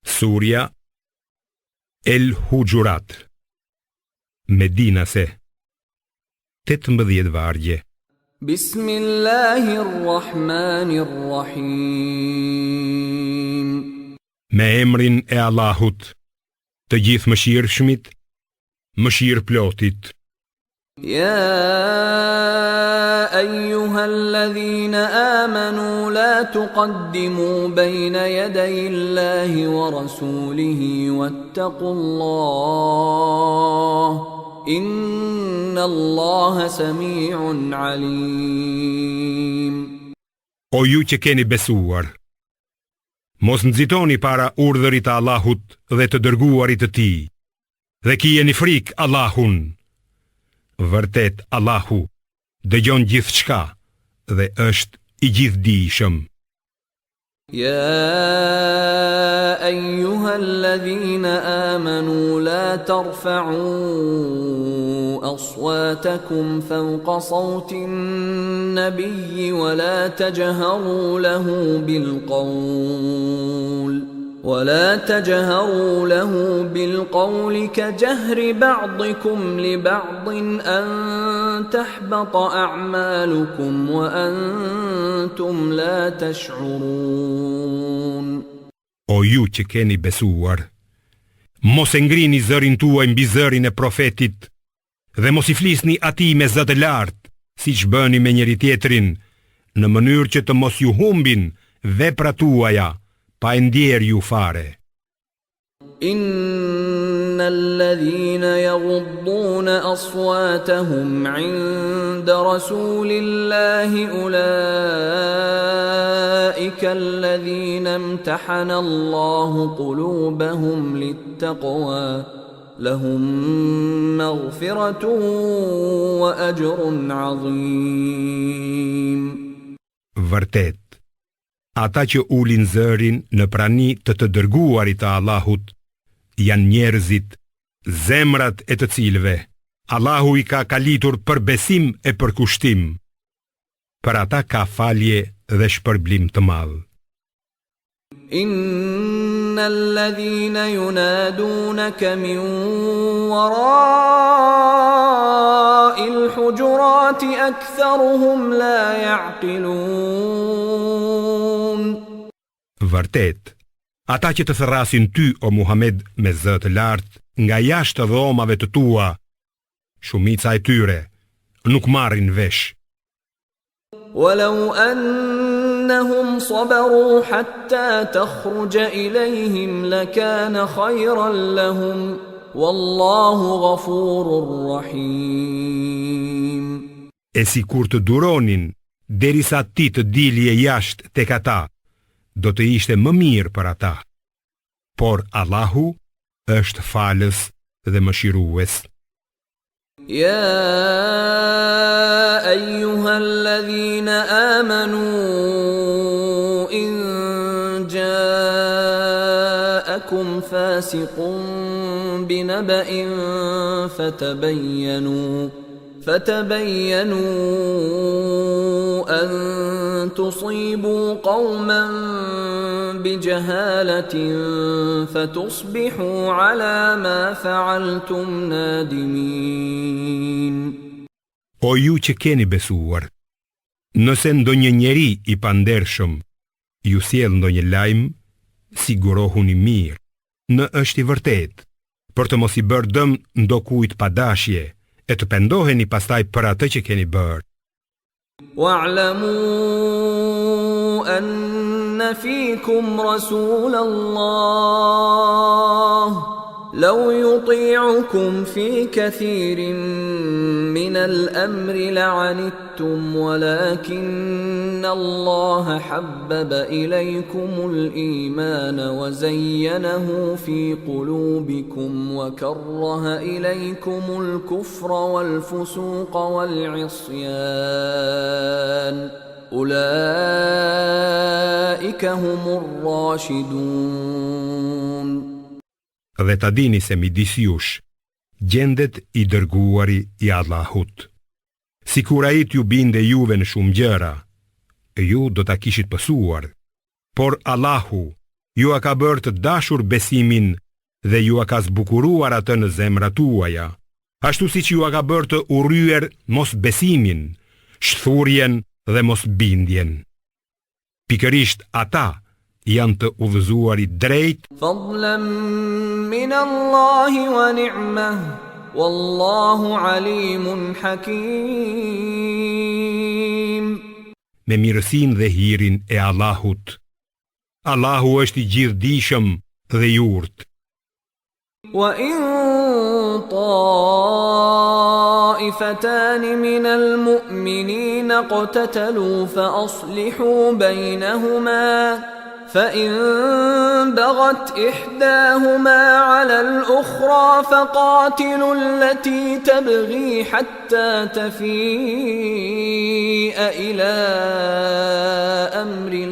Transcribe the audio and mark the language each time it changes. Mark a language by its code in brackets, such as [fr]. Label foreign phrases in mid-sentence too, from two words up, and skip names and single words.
[sq] Surja El Hujurat, Medinase, 18 vargje. [ar] بسم الله الرحمن الرحيم. [sq] Me emrin e Allahut, të gjithë mëshirshmit, mëshirëplotit. [ar] يا أيها الذين آمنوا لا تقدموا بين يدي الله ورسوله واتقوا الله إن الله سميع عليم. [sq] O ju që keni besuar, mos nxitoni para urdhërit të Allahut dhe të dërguarit të tij, dhe kijeni frikë Allahun. Vërtet Allahu dëgjon gjithçka dhe është I gjithdijshëm. [ar] يا أيها الذين آمنوا لا ترفعوا أصواتكم فوق صوت النبي ولا تجهروا له بالقول كجهر بعضكم لبعض أن تحبط أعمالكم وأنتم لا تشعرون. [sq] O ju që keni besuar, mos e ngrini zërin tuaj mbi zërin e profetit dhe mos I flisni atij me zë të lartë, siç bëni me njëri tjetrin, në mënyrë që të mos ju humbin veprat tuaja pa e ndjer ju fare. [ar] إن الذين يغضون أصواتهم عند رسول الله أولئك الذين امتحن الله قلوبهم للتقوى لهم مغفرة وأجر عظيم. [sq] Vërtet, ata që ulin zërin në prani të dërguarit të Allahut janë njerëzit, zemrat e të cilëve Allahu I ka kalitur për besim e për kushtim. Për ata ka falje dhe shpërblim të madh. [ar] إن الذين ينادونك من وراء الحجرات أكثرهم لا يعقلون. [sq] Vërtet, ata që të thërrasin ty, o Muhammed, me zë të lartë, nga jashtë dhomave të tua, shumica e tyre nuk marrin vesh. [ar] ولو أنهم صبروا حتى تخرج إليهم لكان خيرا لهم والله غفور رحيم. [sq] E si kur të duronin derisa ti të dilje jashtë tek ata, do të ishte më mirë për ata. Por Allahu është falës dhe mëshirues. [ar] يا أيها الذين آمنوا إن جاءكم فاسق بنبأ فتبينوا أن تصيبوا قوما بجهالة فتصبحوا على ما فعلتم نادمين. [sq] O ju që keni besuar, nëse ndonjë njeri I pandershëm ju sjell ndonjë lajm, sigurohuni mirë, në është I vërtet, për të mos I bërë dëm ndokujt pa dashje, e të pendoheni pastaj për atë që keni bërë. [ar] واعلموا أن فيكم رسول الله لو يطيعكم في كثير من الأمر لعنتم ولكن الله حبب إليكم الإيمان وزينه في قلوبكم وكره إليكم الكفر والفسوق والعصيان أولئك هم الراشدون. [sq] Dhe ta dini se midis jush gjendet I dërguari I Allahut. Sikur ai t'ju binde juve në shumë gjëra, ju do ta kishit pësuar, por Allahu ju a ka bërë të dashur besimin dhe ju a ka zbukuruar atë në zemrat tuaja, ashtu si që ju a ka bërë të urryer mos besimin, shthurjen dhe mos bindjen. Pikërisht ata janë të udhëzuarit drejt, [ar] فضلا من الله ونعمة والله عليم حكيم. [sq] Me mirësinë dhe hirin e Allahut. Allahu është i gjithdijshëm dhe i urtë. [ar] وَإِن طَائِفَتَانِ مِنَ الْمُؤْمِنِينَ اقْتَتَلُوا فَأَصْلِحُوا بَيْنَهُمَا فَإِن بَغَتْ إِحْدَاهُمَا عَلَى الْأُخْرَى فَقَاتِلُوا الَّتِي تَبْغِي حَتَّى تَفِيءَ إِلَى أَمْرِ